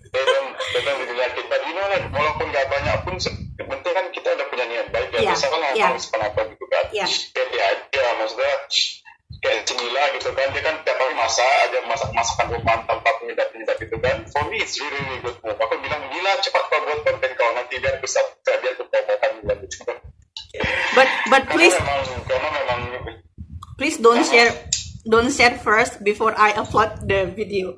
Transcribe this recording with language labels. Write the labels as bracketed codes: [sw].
[en] They don't really like it. But you know, like, [id] walaupun nggak banyak pun, penting kan kita udah punya niat baik ya. Misalkan yeah. harus apa gitu kan. Yeah. Kayak dia aja, maksudnya kayak Cemila gitu kan, dia kan tiap hari masakan rumah tanpa penyedap gitu kan. [en] For me it's really, really good move. [id] Aku bilang, Mila cepat kau buat konten kau, nanti biar bisa biar aku promokan Mila gitu. [en] But please [id] Karena memang [en] please don't share first before I upload the video.